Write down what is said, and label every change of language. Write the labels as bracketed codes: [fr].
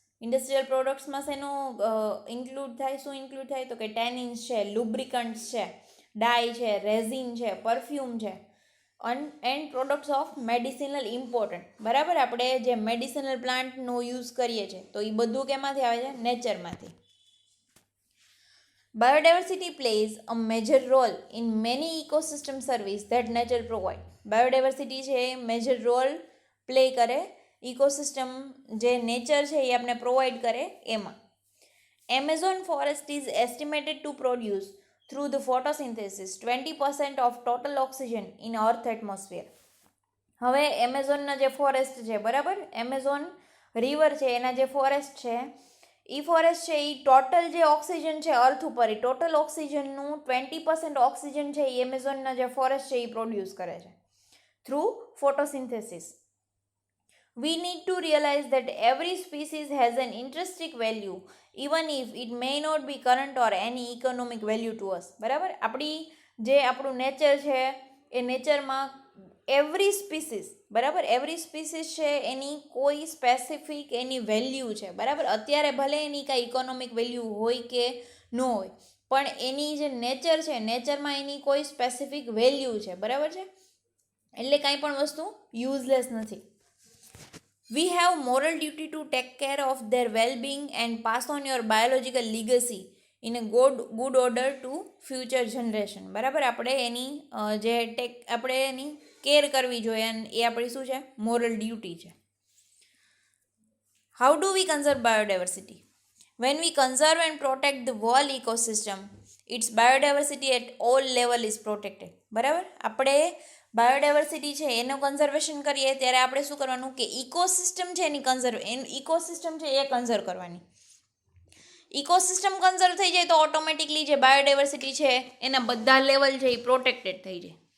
[gu] Industrial પ્રોડક્ટ્સમાં શેનું include થાય? શું ઇન્ક્લુડ થાય? તો કે ટેનિન્સ છે, લુબ્રિકન્ટ્સ છે, ડાય છે, રેઝિન છે, પરફ્યુમ છે, [en] And products of medicinal important. [gu] બરાબર, આપણે જે મેડિસિનલ પ્લાન્ટનો યુઝ કરીએ છીએ તો એ બધું કેમાંથી આવે છે? નેચરમાંથી. [en] Biodiversity plays a major role in many ecosystem service that nature provide. [gu] Biodiversity છે એ મેજર રોલ પ્લે કરે ઇકોસિસ્ટમ જે નેચર છે એ આપણે પ્રોવાઈડ કરે એમાં. [en] Amazon forest is estimated to produce through the photosynthesis 20% of total oxygen in earth atmosphere. [gu] હવે એમેઝોનના જે forest છે, બરાબર, એમેઝોન રિવર છે એના જે ફોરેસ્ટ છે એ ફોરેસ્ટ છે એ ટોટલ જે ઓક્સિજન છે અર્થ ઉપર, એ ટોટલ ઓક્સિજનનું 20% ઓક્સિજન છે એ એમેઝોનના જે ફોરેસ્ટ છે એ પ્રોડ્યુસ કરે છે through photosynthesis. [en] We need to realize that every species has an intrinsic value even if it may not be current or any economic value to us. [gu] બરાબર, આપણું nature છે એ નેચરમાં every species, બરાબર, every species છે એની કોઈ specific એની value છે. બરાબર, અત્યારે ભલે એની કાંઈ ઇકોનોમિક વેલ્યુ હોય કે ન હોય, પણ એની જે નેચર છે, નેચરમાં એની કોઈ સ્પેસિફિક વેલ્યુ છે. બરાબર છે, એટલે કાંઈ પણ વસ્તુ યુઝલેસ નથી. [en] We have moral duty to take care of their well-being and pass on your biological legacy in a good order to future generation. [gu] બરાબર, આપણે એની આપણે એની કેર કરવી જોઈએ અને એ આપણી શું છે? મોરલ ડ્યુટી છે. [en] How do we conserve biodiversity? When we conserve and protect the whole ecosystem, its biodiversity at all level is protected. [gu] બરાબર, આપણે બાયોડાયવર્સિટી છે એનું કન્ઝર્વેશન કરીએ ત્યારે આપણે શું કરવાનું કે ઇકોસિસ્ટમ છે એની ઇકોસિસ્ટમ છે એ કન્ઝર્વ કરવાની. ઇકોસિસ્ટમ કન્ઝર્વ થઈ જાય તો ઓટોમેટિકલી જે બાયોડાયવર્સિટી છે એના બધા લેવલ છે એ પ્રોટેક્ટેડ થઈ જાય.